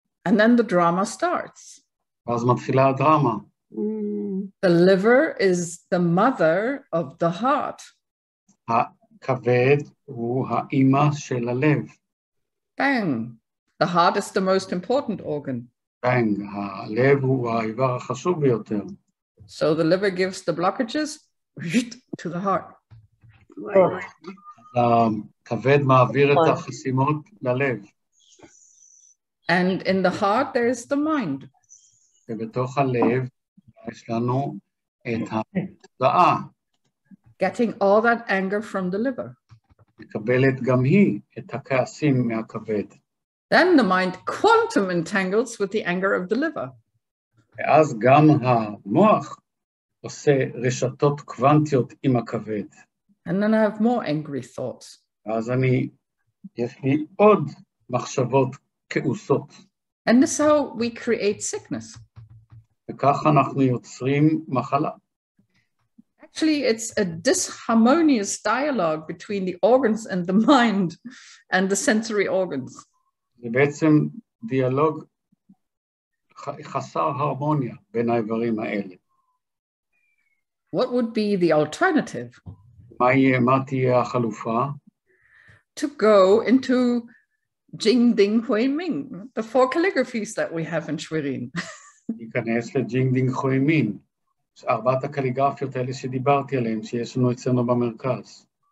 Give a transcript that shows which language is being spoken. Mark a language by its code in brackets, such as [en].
[en] And then the drama starts. [he] ואז מתחילה הדרמה. [en] The liver is the mother of the heart. [he] הכבד הוא האמא של הלב. [en] Bang. The heart is the most important organ. [he] בנג, הלב הוא האיבר החשוב ביותר. [en] So the liver gives the blockages to the heart. [he] הכבד מעביר את החסימות ללב. [en] And in the heart there is the mind. [he] ובתוך הלב יש לנו את התודעה. [en] Getting all that anger from the liver. [he] מקבלת גם היא את הכעסים מהכבד. [en] Then the mind quantum entangles with the anger of the liver. [he] ואז גם המוח עושה רשתות קוונטיות עם הכבד. [en] And then I have more angry thoughts. [he] אז יש לי עוד מחשבות כעוסות. [en] And this is how we create sickness. [he] וכך אנחנו יוצרים מחלה. [en] Actually, it's a disharmonious dialogue between the organs and the mind and the sensory organs. [he] זה בעצם דיאלוג חסר הרמוניה בין האיברים האלה. [en] What would be the alternative? [he] מה תהיה החלופה? [en] To go into Jing Ding Hui Ming, the 4 calligraphies that we have in Schwerin. [he] להיכנס לג'ינג דינג חוי מין, 4 הקליגרפיות האלה שדיברתי עליהן, שיש לנו אצלנו במרכז.